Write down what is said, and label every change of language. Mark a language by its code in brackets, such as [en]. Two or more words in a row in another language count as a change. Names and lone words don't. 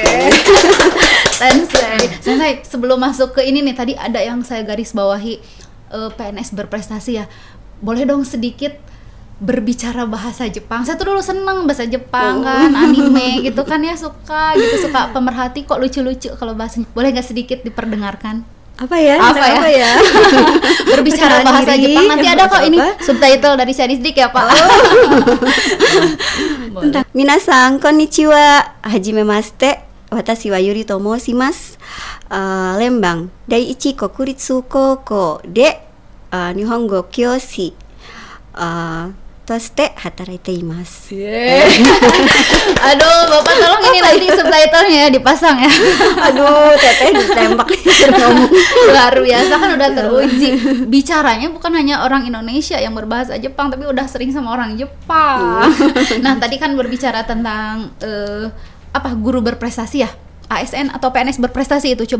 [id] Sensei, sebelum masuk ke ini nih, tadi ada yang saya garis bawahi, PNS berprestasi ya, boleh dong sedikit berbicara bahasa Jepang. Saya tuh dulu seneng bahasa Jepang kan, anime gitu kan ya, suka pemerhati kok lucu-lucu kalau bahasanya. Boleh nggak sedikit diperdengarkan? Apa ya? Berbicara bahasa Jepang. Nanti ada kok ini subtitle dari Chinese Dik ya Pak. [ja] 皆さんこんにちは、はじめまして、私はYuriと申します. Lembang第一国立高校で日本語教師として働いています. [id] Aduh, Bapak tolong ini nanti subtitlenya dipasang ya. Aduh, teteh ditembak ngomong. Luar biasa kan, udah teruji. Bicaranya bukan hanya orang Indonesia yang berbahasa Jepang, tapi udah sering sama orang Jepang. Nah, tadi kan berbicara tentang guru berprestasi ya, ASN atau PNS berprestasi itu.